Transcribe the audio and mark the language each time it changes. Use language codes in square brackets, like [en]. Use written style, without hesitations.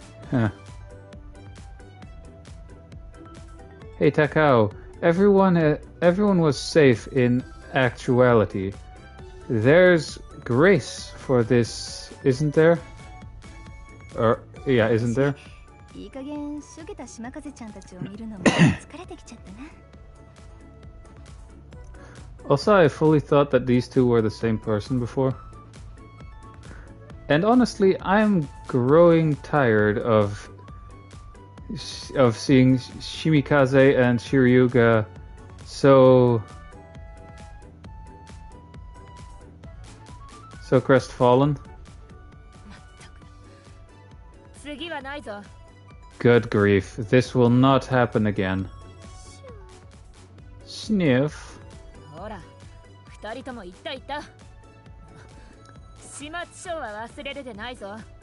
[en] Huh. Hey Takao, everyone was safe in actuality. There's grace for this, isn't there? Or yeah, isn't there? [ja] いい加減しょげた島風ちゃんたちを見るのも疲れてきちゃったな。 [en] Also, I fully thought that these two were the same person before. And honestly, I'm growing tired of seeing Shimikaze and Shiryuga so crestfallen. [ja] 次はないぞ。 [en] Good grief, this will not happen again. Sniff. [ja] ほら、二人とも言った言った。始末書は忘れるでないぞ。